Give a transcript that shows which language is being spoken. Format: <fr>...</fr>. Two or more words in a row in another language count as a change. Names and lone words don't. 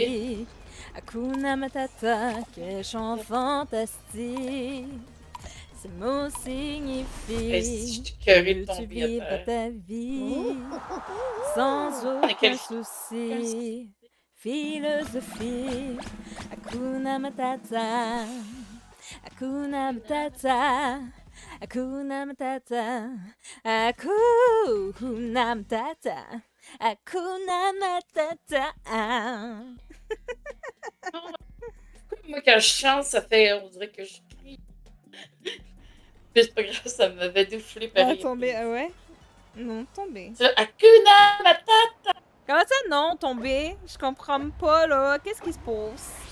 <fr>magnifique.</fr> <sw>Hakuna Matata,</sw> <fr>quel chant fantastique. Ces mots signifient Est-ce que que tu vivras ta vie sans aucun souci. Philosophie,</fr> <sw>Hakuna Matata, Hakuna Matata, Hakuna Matata, Hakuna Matata, Hakuna Matata.</sw> <fr>Moi, quand je chante, ça fait, on dirait que je crie. Mais c'est pas grave, ça m'avait défoulé par Ah, tombé, ah ouais? Non, tombé.</fr> <sw>Hakuna Matata!</sw> <fr>Comment ça, non, tombé? Je comprends pas, là. Qu'est-ce qui se passe?</fr>